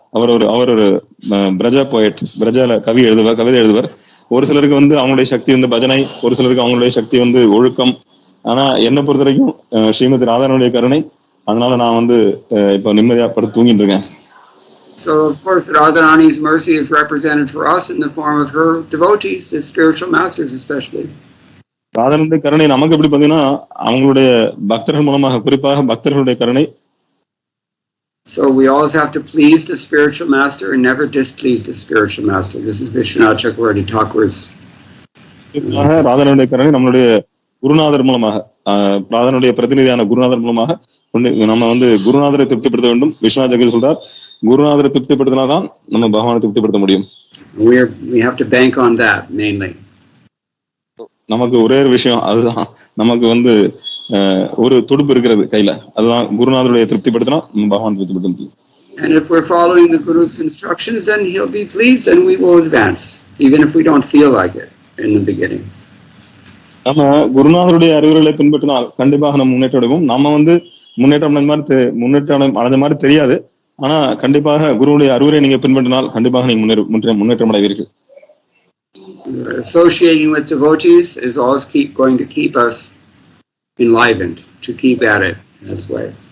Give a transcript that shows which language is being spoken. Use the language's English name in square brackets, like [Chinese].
[Tamil] அவர் ஒரு பிரஜ போயட், பிரஜால கவிதை எழுதுவார். ஒரு சிலருக்கு அவங்களுடைய சக்தி பஜனை, ஒரு சிலருக்கு அவங்களுடைய சக்தி ஒழுக்கம். ஆனா என்னை பொறுத்த வரைக்கும் ஸ்ரீமதி ராதாரனுடைய கருணை, அதனால நான் இப்ப நிம்மதியா படுத்து தூங்கிட்டு இருக்கேன். [English] So of course Radharani's mercy is represented for us in the form of her devotees, the spiritual masters especially. [Tamil] ராதாரனுடைய கருணை நமக்கு எப்படி பாத்தீங்கன்னா அவங்களுடைய பக்தர்கள் மூலமாக, குறிப்பாக பக்தர்களுடைய கருணை. [English] So we always have to please the spiritual master and never displease the spiritual master. This is Vishwanath Chakravarti Thakur's. [Tamil] ராதாரனுடைய கருணை நம்மளுடைய குருநாதர் மூலமாக, ராதாரனுடைய பிரதிநிதியான குருநாதர் மூலமாக நம்ம குருநாதரை திருப்திப்படுத்த வேண்டும். விஸ்வநாத் சக்கரவர்த்தி சொல்றார், குருநாதரை திருப்திப்படுத்தினாதான் நம்ம பகவானை திருப்திப்படுத்த முடியும். [English] We have to bank on that mainly. [Tamil] நமக்கு ஒரே ஒரு விஷயம், அதுதான் நமக்கு ஒரு துடுப்பு இருக்கிறது கையில, அதுதான் குருநாதருடைய திருப்திப்படுத்தினா பகவான் திருப்திப்படுத்த முடியும். [English] And if we're following the Guru's instructions, then he'll be pleased and we will advance, even if we don't feel like it in the beginning. [Tamil] நம்ம குருநாதருடைய அறிவுரைகளை பின்பற்றினால் கண்டிப்பாக நம்ம முன்னேற்றம் அடைவோம். நம்ம முன்னேற்றம் அடைஞ்ச மாதிரி தெரியாது, ஆனா கண்டிப்பாக குருவுடைய அறிவுரை நீங்க பின்பற்றினால் கண்டிப்பாக நீங்க முன்னேற்றம் அடைவீர்கள். [English] Associating with devotees is always going to keep us enlivened, to keep at it this way.